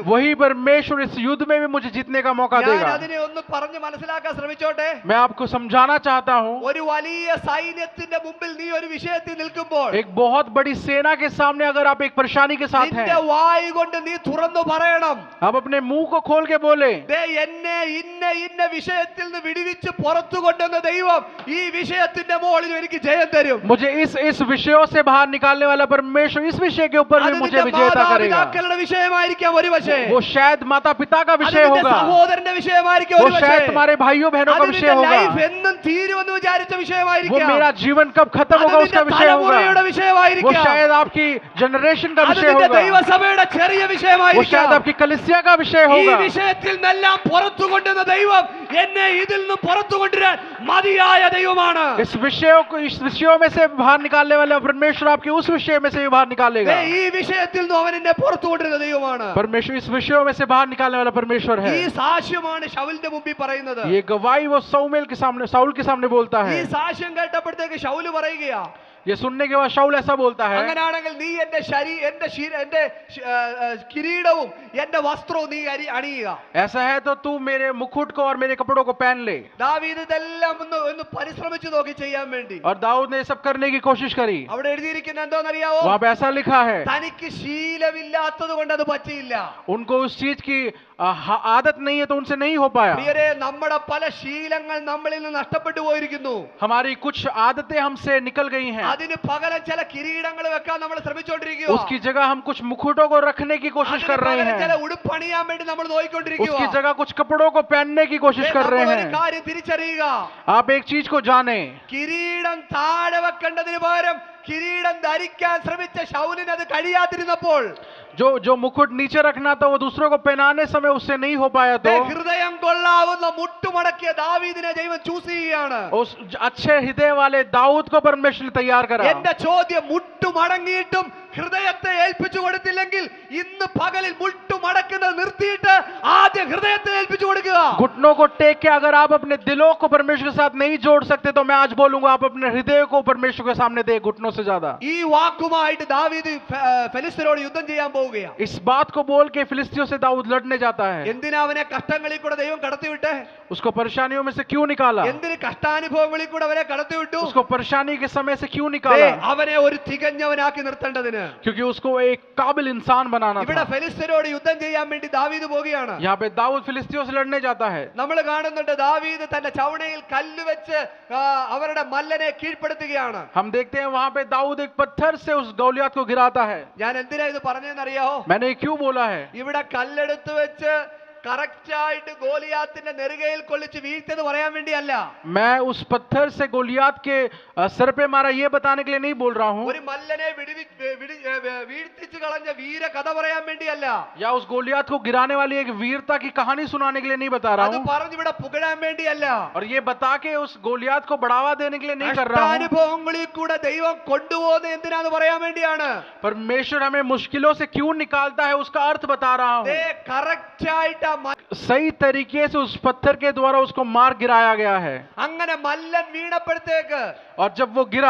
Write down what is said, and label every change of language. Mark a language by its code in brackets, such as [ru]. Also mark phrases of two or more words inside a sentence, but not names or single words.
[hi] वही परमेश्वर इस युद्ध में भी मुझे जीतने का मौका [ml] ഞാൻ [hi] देगा. [ml] അതിനെ ഒന്ന് പറഞ്ഞ് മനസ്സിലാക്കാൻ ശ്രമിച്ചോട്ടെ. [hi] मैं आपको समझाना चाहता हूँ, [ml] ഒരു വലിയ സൈന്യത്തിന്റെ മുമ്പിൽ നീ ഒരു വിഷയത്തിൽ നിൽക്കുമ്പോൾ [hi] एक बहुत बड़ी सेना के सामने अगर आप एक परेशानी के साथ [ml] നിന്റെ [hi] हैं, [ml] വായ് കൊണ്ട് നീ തുറന്നു പറയണം, [hi] आप अपने मुंह को खोल के बोले, [ml] ദേ എന്നെ ഇന്ന ഇന്ന വിഷയത്തിൽ നിന്ന് വിടുവിച്ച് പുറത്തു കൊണ്ടുവന്ന ദൈവം ഈ വിഷയത്തിന്റെ മുകളിൽ എനിക്ക് ജയം തരും. [hi] मुझे इस विषयों से बाहर निकालने वाला परमेश्वर इस विषय के ऊपर [ml] അത് [hi] भी मुझे [ml] നിന്റെ [hi] विजेता करेगा. [ml] മാതാപിതാക്കളുടെ വിഷയമായിരിക്കാം ഒരു പക്ഷേ, [hi] वो शायद माता पिता का [ml] അത് [hi] विषय [ml] നിന്റെ [hi] होगा, [ml] സഹോദരന്റെ വിഷയമായിരിക്കും [hi] वो [ml] ഒരു പക്ഷേ, [hi] शायद तुम्हारे भाइयों बहनों [ml] അത് [hi] का [ml] നിന്റെ [hi] विषय होगा, [ml] ലൈഫ് എന്നും തീരുമെന്ന് വിചാരിച്ച [hi] वो [ml] വിഷയമായിരിക്കാം, [hi] मेरा जीवन कब खत्म [ml] അത് [hi] होगा [ml] നിന്റെ [hi] उसका विषय [ml] തലമുറയുടെ [hi] होगा, वो [ml] വിഷയമായിരിക്കാം, [hi] शायद आपकी जनरेशन का [ml] അത് [hi] विषय [ml] നിന്റെ [hi] होगा, [ml] ദൈവസഭയുടെ ചെറിയ [hi] वो शायद [ml] വിഷയമായിരിക്കാം. [hi] आपकी कलीसिया का विषय [ml] ഈ [hi] होगा. [ml] വിഷയത്തിൽ നിന്നെല്ലാം പുറത്തു കൊണ്ടുവന്ന ദൈവം എന്നെ ഇതിൽ നിന്ന് പുറത്തു കൊണ്ടുവരാൻ മതിയായ ദൈവമാണ്. [hi] इस विषयों में से बाहर निकालने वाला परमेश्वर आपके उस विषय में से भी बाहर निकालेगा. [ml] ദേ, ഈ വിഷയത്തിൽ നിന്ന് അവൻ എന്നെ പുറത്തു കൊണ്ടുവരുന്ന ദൈവമാണ്. [hi] परमेश्वर इस विषयों में से बाहर निकालने वाला परमेश्वर है. [ml] ഈ സാക്ഷ്യമാണ് ശൗലിന്റെ മുമ്പിൽ പറയുന്നത്. [hi] ये गवाही वो साउल के सामने बोलता [ml] ഈ [hi] है. [ml] സാക്ഷ്യം കേട്ടപ്പോഴത്തേക്ക് ശൗല് പറയുകയാ, [hi] ये सुनने के बाद शाऊल ऐसा बोलता है, [ml] അങ്ങനാണെങ്കിൽ നീ എന്റെ കിരീടവും എന്റെ വസ്ത്രവും നീ അണിയുക. [hi] ऐसा है तो तू मेरे मुकुट को और मेरे कपड़ों को पहन ले. [ml] ദാവീദ് ഇതെല്ലാം ഒന്ന് പരിശ്രമിച്ചു നോക്കി ചെയ്യാൻ വേണ്ടി. [hi] और दाऊद ने सब करने की कोशिश करी. [ml] അവിടെ എഴുതിയിരിക്കുന്ന എന്തോന്നറിയാവോ? [hi] वहां पे ऐसा लिखा है, [ml] തനിക്ക് ശീലമില്ലാത്തത് കൊണ്ട് അത് പറ്റിയില്ല. [hi] उनको उस चीज की आदत नहीं है तो उनसे नहीं हो पाया. [ml] പ്രിയരെ, നമ്മുടെ പല ശീലങ്ങൾ നമ്മളിൽ നിന്ന് നഷ്ടപ്പെട്ടു പോയിരിക്കുന്നു. [hi] हमारी कुछ आदतें हमसे निकल गई हैं. [ml] അതിന് പകരം ചില കിരീടങ്ങൾ വെക്കാൻ നമ്മൾ ശ്രമിച്ചുകൊണ്ടിരിക്കുക. [hi] उसकी जगह हम कुछ मुकुटों को रखने की कोशिश कर रहे [ml] ചില [hi] हैं, [ml] ഉടുപ്പണിയാൻ വേണ്ടി നമ്മൾ നോക്കിക്കൊണ്ടിരിക്കുക. [hi] उसकी जगह कुछ कपड़ों को पहनने की कोशिश कर रहे [ml] ഒരു [hi] हैं। [ml] കാര്യം തിരിച്ചറിയുക, [hi] आप एक चीज को जाने, [ml] കിരീടം താഴെ വെക്കേണ്ടതിന് പകരം കിരീടം ധരിക്കാൻ ശ്രമിച്ച ശൗലിന് അത് കഴിയാതിരുന്നപ്പോൾ [hi] जो मुकुट नीचे रखना था वो दूसरों को पहनाने समय उससे नहीं हो पाया, तो [ml] ഹൃദയം കൊള്ളാവുന്ന മുട്ടുമടക്കിയ ദാവീദിനെ ദൈവം ചൂസ് ചെയ്യുകയാണ്. [hi] उस अच्छे हृदय वाले दाऊद को परमेश्वर ने तैयार करा। [ml] എന്റെ ചോദ്യം, മുട്ടുമടങ്ങിയിട്ടും ഹൃദയത്തെ ഏൽപ്പിച്ചു കൊടുത്തില്ലെങ്കിൽ ഇന്ന് പകലിൽ മുട്ടുമടക്കുന്നത് നിർത്തിയിട്ട് ആദ്യം ഹൃദയത്തെ ഏൽപ്പിച്ചു കൊടുക്കുക. [hi] घुटनों को टेक के अगर आप अपने दिलों को परमेश्वर के साथ नहीं जोड़ सकते, तो मैं आज बोलूंगा आप अपने हृदय को परमेश्वर के सामने दे, घुटनों से ज्यादा। [ml] ഈ വാക്കുമായിട്ട് ദാവീദ് ഫെലിസ്ത്യരോട് യുദ്ധം ചെയ്യാൻ പോവുകയാണ്. [hi] इस बात को बोल के फिलिस्तियों से दाऊद लड़ने जाता है। [ml] എന്തിനാ അവനെ കഷ്ടങ്ങളിൽ കൂടെ ദൈവം കടത്തിവിട്ടെ? [hi] उसको परेशानियों में से क्यों निकाला? [ml] എന്തിന് കഷ്ടാനുഭവങ്ങളിൽ കൂടെ അവനെ കടത്തിവിട്ടു? [hi] उसको परेशानी के समय से क्यों निकाला? [ml] അവനെ ഒരു തികഞ്ഞവനാക്കി നിർത്തേണ്ടതിന്. [hi] क्योंकि उसको एक काबिल इंसान बनाना [ml] ഇവിടെ [hi] था। [ml] ഫെലിസ്ത്യരോട് യുദ്ധം ചെയ്യാൻ വേണ്ടി ദാവീദ് പോവുകയാണ്. [hi] यहाँ पे दाऊद फिलिस्तियों से लड़ने जाता है। [ml] നമ്മൾ കാണുന്നുണ്ട് ദാവീദ് തന്റെ ചവണയിൽ കല്ല് വെച്ച് അവരുടെ മല്ലനെ കീഴ്പ്പെടുത്തുകയാണ്. [hi] हम देखते हैं वहां पे दाऊद एक पत्थर से उस गौलियत को गिराता है। [ml] ഞാൻ എന്തിനാ ഇത് പറഞ്ഞതെന്നറിയാമോ? [hi] मैंने ये क्यों बोला है? [ml] ഇവിടെ കല്ലെടുത്ത് വെച്ച് കറക്റ്റ് ആയിട്ട് ഗോലിയാത്തിന്റെ നെറുകയിൽ കൊള്ളിച്ച് വീഴ്ത്തിയത് പറയാൻ വേണ്ടിയല്ല. [hi] मैं उस पत्थर से गोलियात के सर पे मारा ये बताने के लिए नहीं बोल रहा हूँ, [ml] ഒരു മല്ലനെ വീഴ്ത്തിച്ചു കളഞ്ഞ വീര കഥ പറയാൻ വേണ്ടിയല്ല. [hi] या उस गोलियात को गिराने वाली एक वीरता की कहानी सुनाने के लिए नहीं बता [ml] അത് [hi] रहा हूँ, [ml] പറഞ്ഞ് ഇവിടെ പുകഴാൻ വേണ്ടിയല്ല. [hi] और ये बता के उस गोलियात को बढ़ावा देने के लिए नहीं कर रहा हूँ। [ml] അനുഭവങ്ങളിൽ കൂടെ ദൈവം കൊണ്ടുപോകുന്നത് എന്തിനാന്ന് പറയാൻ വേണ്ടിയാണ്. [hi] परमेश्वर हमें मुश्किलों से क्यों निकालता है उसका अर्थ बता रहा हूँ। [ml] കറക്റ്റ് ആയിട്ട് [hi] सही तरीके से उस पत्थर के द्वारा उसको मार गिराया गया है। [ml] അങ്ങനെ മല്ലൻ വീണപ്പോഴത്തേക്ക് [hi] और जब वो गिरा,